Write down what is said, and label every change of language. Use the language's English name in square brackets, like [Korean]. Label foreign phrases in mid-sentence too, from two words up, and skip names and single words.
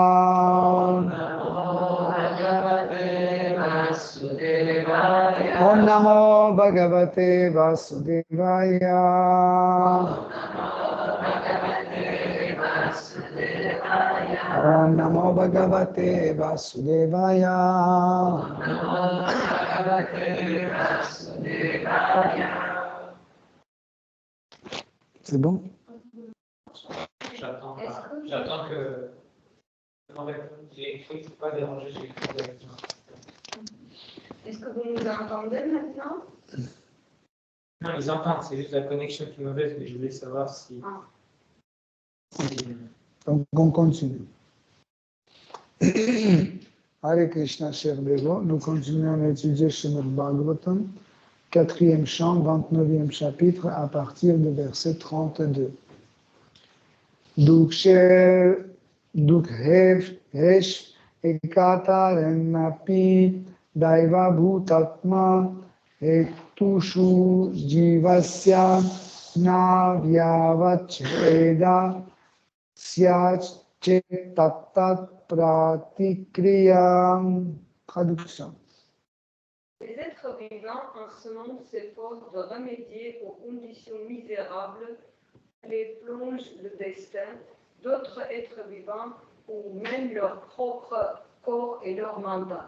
[Sanskrit] Om Namo Bhagavate Vasudevaya Om Namo Bhagavate Vasudevaya [French] C'est bon? J'attends que. J'ai écrit, il ne faut pas déranger, j'ai écrit directement. Est-ce que vous nous entendez maintenant? Non, ils entendent, c'est juste la connexion qui est mauvaise, mais je voulais savoir si. Donc on continue. Hare Krishna, cher Devo, nous continuons à étudier Srimad Bhagavatam, 4e chant, 29e chapitre, à partir du verset 32. [Sanskrit] Duksher Dukhev Hesh Ekatarenapi Daiva Bhutatma Ektushu Jivasya Navyavacheda Syachetatat Pratikriyam. [French] Traduction. Les êtres vivants en ce monde s'efforcent de remédier aux conditions misérables qui les plongent le destin d'autres êtres vivants ou même leur propre corps et leur mental.